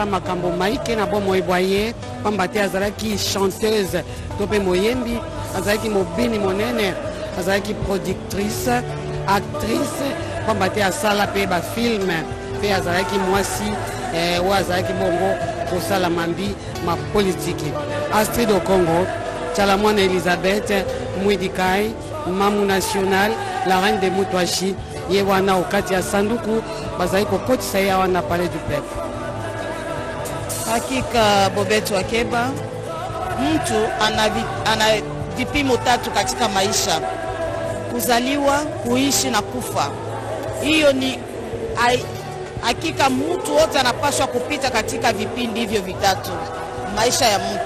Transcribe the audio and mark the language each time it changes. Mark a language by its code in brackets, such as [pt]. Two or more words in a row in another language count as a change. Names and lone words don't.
[ln] makambo maike na bomoi bwa ye pamba te azalaki chanteuse to mpe moyembi azalaki mobini monene azalaki productrice actrice pamba te asala mpe bafilme mpe azalaki mwasi oyo azalaki bongo kosala mambi mapolitiki Astrid Okongo Tchala Moana Elizabeth Mwidikai mamu national [fr] la reine de Mutwashi [ln] ye wana okati ya sanduku bazali kokotisa ye wana [fr] palais du peuple. [sw] Hakika Bobeto Wakeba, mtu ana vipimo tatu katika maisha: kuzaliwa, kuishi na kufa. Hiyo ni hakika, mtu wote anapaswa kupita katika vipindi hivyo vitatu maisha ya mtu.